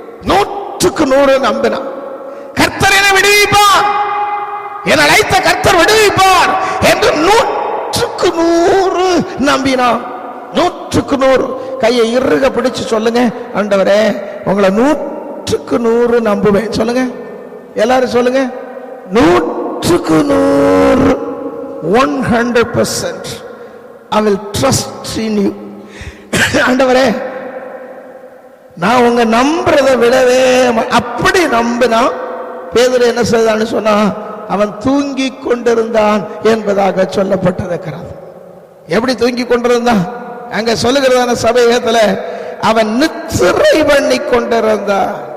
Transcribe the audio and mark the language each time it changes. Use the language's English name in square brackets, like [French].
[Tamil] 100% நம்பினான். கர்த்தர் என்னை விடுவிப்பார், என்னை அழைத்த கர்த்தர் விடுவிப்பார் என்று 100% நம்பினான். 100%. கையை இறுக பிடிச்சு சொல்லுங்க, ஆண்டவரே உங்களை 100% நம்புவேன். சொல்லுங்க, எல்லாரும் சொல்லுங்க, [English] 100%, 100% I will trust in you. [Tamil] ஆண்டவரே நான் உங்க நம்புறதை விடவே, அப்படி நம்பினா பேதுரு என்ன செய்தான்னு சொன்னா, அவன் தூங்கி கொண்டிருந்தான் என்பதாக சொல்லப்பட்டிருக்கிறது. எப்படி தூங்கி கொண்டிருந்தான்? அங்க சொல்லுகிறதான சபையத்துல அவன் நித்திரை பண்ணி கொண்டிருந்தான்.